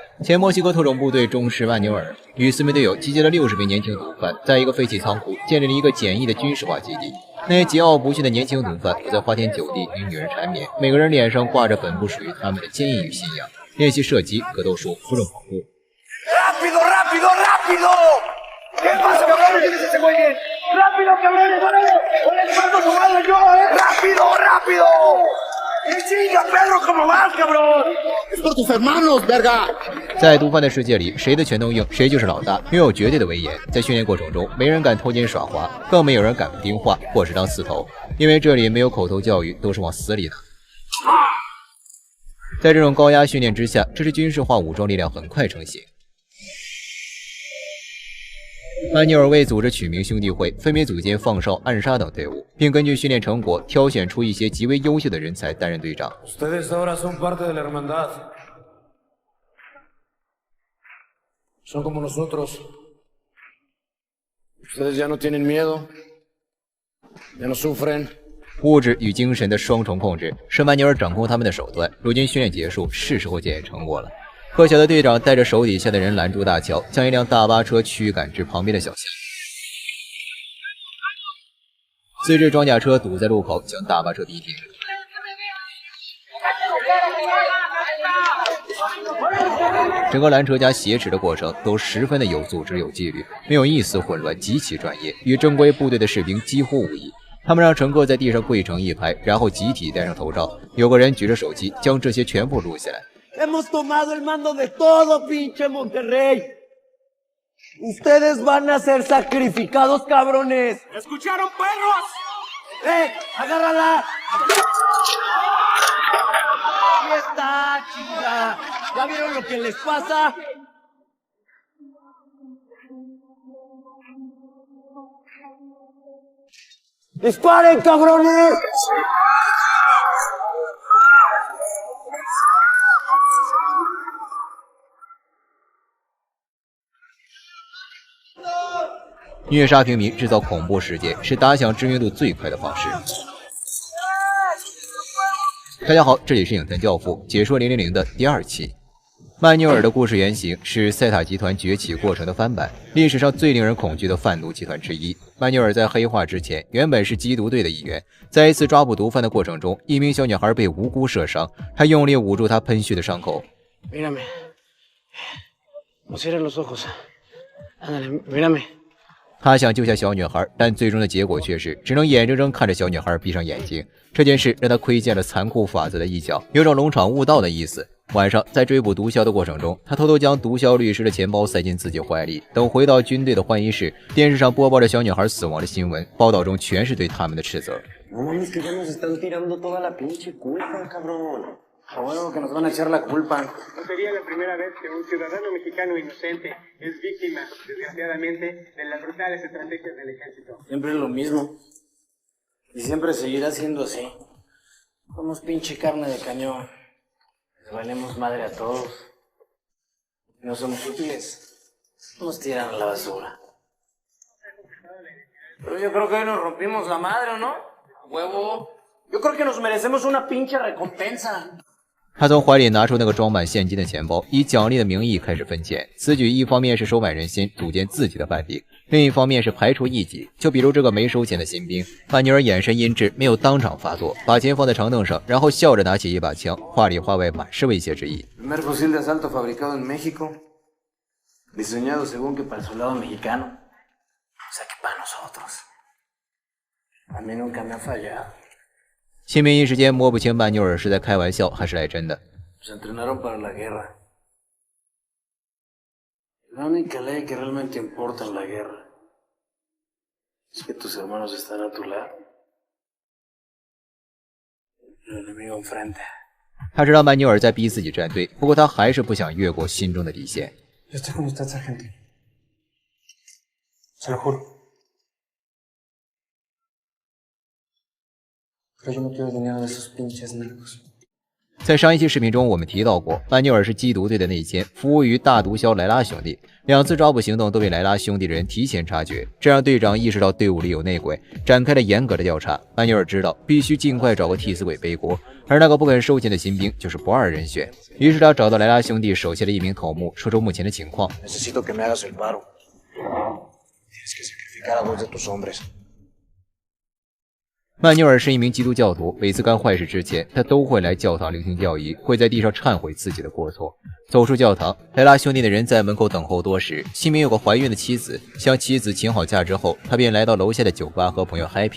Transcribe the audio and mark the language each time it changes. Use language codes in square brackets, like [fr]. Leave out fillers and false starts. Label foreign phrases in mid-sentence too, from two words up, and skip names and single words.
[zh] 前墨西哥特种部队中士曼纽尔与4名队友集结了60名年轻毒贩，在一个废弃仓库建立了一个简易的军事化基地。那些桀骜不驯的年轻毒贩不在花天酒地与女人缠绵，每个人脸上挂着本不属于他们的坚毅与信仰，练习射击、格斗术、负重跑步。 [es] ¡Rápido, rápido, rápido! ¿Qué pasa, cabrón? ¿Quién es ese güey? ¡Rápido, cabrones! ¡Órale, les mando su madre yo, ¡Rápido, rápido! ¡Y chinga, Pedro, cómo vas, cabrón! ¡Es por tus hermanos, verga! [zh] 在毒贩的世界里，谁的拳头硬，谁就是老大，拥有绝对的威严。在训练过程中，没人敢偷奸耍滑，更没有人敢不听话或是当刺头，因为这里没有口头教育，都是往死里打。在这种高压训练之下，这支军事化武装力量很快成型。曼纽尔为组织取名兄弟会，分别组建放哨、暗杀等队伍，并根据训练成果挑选出一些极为优秀的人才担任队长。 [es] Ustedes ahora son parte de la hermandad. Son como nosotros. Ustedes ya no tienen miedo, ya no sufren. [zh] 物质与精神的双重控制是曼纽尔掌控他们的手段。如今训练结束，是时候检验成果了。破晓的队长带着手底下的人拦住大桥，将一辆大巴车驱赶至旁边的小巷。4支装甲车堵在路口，将大巴车逼停。整个拦车加挟持的过程都十分的有组织有纪律，没有一丝混乱，极其专业，与正规部队的士兵几乎无异。他们让乘客在地上跪成一排，然后集体戴上头罩，有个人举着手机将这些全部录下来。 [es] Hemos tomado el mando de todo, pinche Monterrey. Ustedes van a ser sacrificados, cabrones. ¿Escucharon, perros? ¡Agárrala! Ahí está, chica. ¿Ya vieron lo que les pasa? ¡Disparen, cabrones! [zh] 虐杀平民、制造恐怖事件是打响知名度最快的方式。大家好，这里是影坛教父解说000的第2期。曼纽尔的故事原型是塞塔集团崛起过程的翻版，历史上最令人恐惧的贩毒集团之一。曼纽尔在黑化之前原本是缉毒队的一员，在一次抓捕毒贩的过程中，一名小女孩被无辜射伤，他用力捂住她喷血的伤口。 [es] Mírame. No cierres los ojos. Ándale, mírame. [zh] 他想救下小女孩，但最终的结果却是只能眼睁睁看着小女孩闭上眼睛。这件事让他窥见了残酷法则的一角，有种龙场悟道的意思。晚上在追捕毒枭的过程中，他偷偷将毒枭律师的钱包塞进自己怀里。等回到军队的换衣室，电视上播报着小女孩死亡的新闻，报道中全是对他们的斥责。 [es] A huevo que nos van a echar la culpa. No sería la primera vez que un ciudadano mexicano inocente es víctima, desgraciadamente, de las brutales estrategias del ejército. Siempre es lo mismo. Y siempre seguirá siendo así. Somos pinche carne de cañón. Les valemos madre a todos. No somos útiles. Nos tiran a la basura. Pero yo creo que hoy nos rompimos la madre, ¿o no? A huevo. Yo creo que nos merecemos una pinche recompensa. [zh] 他从怀里拿出那个装满现金的钱包，以奖励的名义开始分钱。此举一方面是收买人心，组建自己的班底，另一方面是排除异己。就比如这个没收钱的新兵，曼纽尔眼神阴鸷，没有当场发作，把钱放在长凳上，然后笑着拿起一把枪，话里话外满是威胁之意。 [es] Primer fusil de asalto fabricado en México, diseñado según que para el soldado mexicano, o sea que para nosotros. A mí nunca me ha fallado. [zh] 新兵一时间摸不清曼纽尔是在开玩笑还是来真的。 [es] Se entrenaron para la guerra. La única ley que realmente importa en la guerra es que tus hermanos están a tu lado. El enemigo enfrente. [zh] 他知道曼纽尔在逼自己站队，不过他还是不想越过心中的底线。 [es] Yo estoy con usted, sargento. Se lo juro. Pero yo no quiero dinero de esos pinches narcos. [zh] 在上一期视频中，我们提到过，曼纽尔是缉毒队的内奸，服务于大毒枭莱拉兄弟。2次抓捕行动都被莱拉兄弟的人提前察觉，这让队长意识到队伍里有内鬼，展开了严格的调查。曼纽尔知道必须尽快找个替死鬼背锅，而那个不肯收钱的新兵就是不二人选。于是他找到莱拉兄弟手下的一名头目，说出目前的情况。 [es] Necesito que me hagas el paro. Tienes que sacrificar a 2 de tus hombres. [zh] 曼纽尔是一名基督教徒，每次干坏事之前，他都会来教堂聆听教义，会在地上忏悔自己的过错。走出教堂，莱拉兄弟的人在门口等候多时。新兵有个怀孕的妻子，向妻子请好假之后，他便来到楼下的酒吧和朋友 happy。